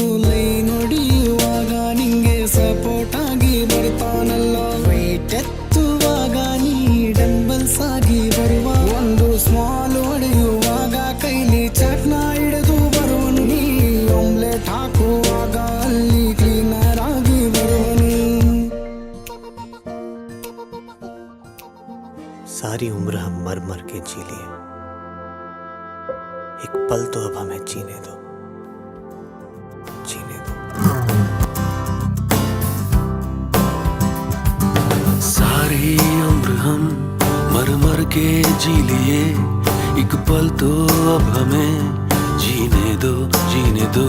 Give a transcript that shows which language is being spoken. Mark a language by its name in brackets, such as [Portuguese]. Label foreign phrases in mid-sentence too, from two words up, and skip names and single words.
[Kannada] ಲೈ ನೋಡಿಯುವಾಗ ನಿಂಗೆ ಸಪೋರ್ಟ್ ಆಗಿ ಬರ್ತಾನಲ್ಲ, ವೈಟ್ ಎತ್ತುವಾಗ ನೀ ಡಂಬಲ್ಸ್ ಆಗಿ ಬರುವ. ಒಂದು ಸ್ಮಾಲ್ ಹೊಡೆಯುವಾಗ ಕೈಲಿ ಚಾಟ್ನ ಹಿಡಿದು ಬರುವನು, ನೀ ಆಮ್ಲೆಟ್ ಹಾಕುವಾಗ ಅಲ್ಲಿ ಕ್ಲೀನರ್ ಆಗಿ ಬರುವನು. [Hindi] सारी उम्र हम मर मर के जी लिए, एक पल तो अब हमें जीने दो, जीने दो. सारी उम्र हम मर मर के जी लिए, एक पल तो अब हमें जीने दो, जीने दो.